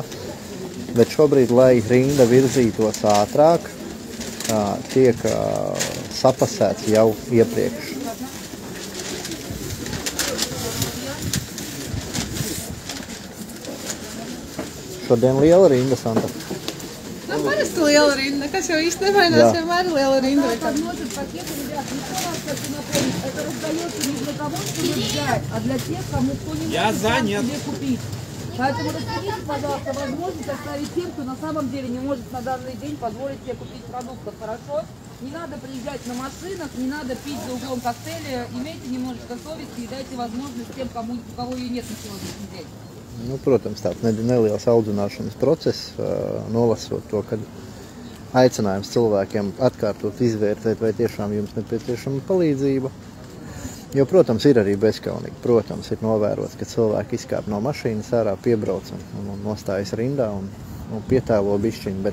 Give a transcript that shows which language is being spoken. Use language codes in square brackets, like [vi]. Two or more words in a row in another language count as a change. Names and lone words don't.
[lv] Bet šobrīd, lai rinda virzītos ātrāk, tiek sapasēts jau iepriekš. Šodien liela rinda, Santa. Nu, parasti liela rinda, kas jau īsti nevainās, vienmēr ir liela rinda. [ru] Я занят. Поэтому рассмотрите, пожалуйста, возможность оставить тем, кто на самом деле не может на данный день позволить себе купить продуктов, хорошо? Не надо приезжать на машинах, не надо пить за углом коктейля, имейте немножечко совести и дайте возможность тем, у кого ее нет на сегодняшний день. [lv] Nu, protams, tāds neliels audzināšanas process, nolasot to, kad aicinājums cilvēkiem atkārtot izvērtēt, vai tiešām jums nepieciešama palīdzība. Jo, protams, ir arī bezkaunīgi. Protams, ir novērots, ka cilvēki izkāp no mašīnas ārā, piebrauc un nostājas rindā un pietēlo bišķiņu.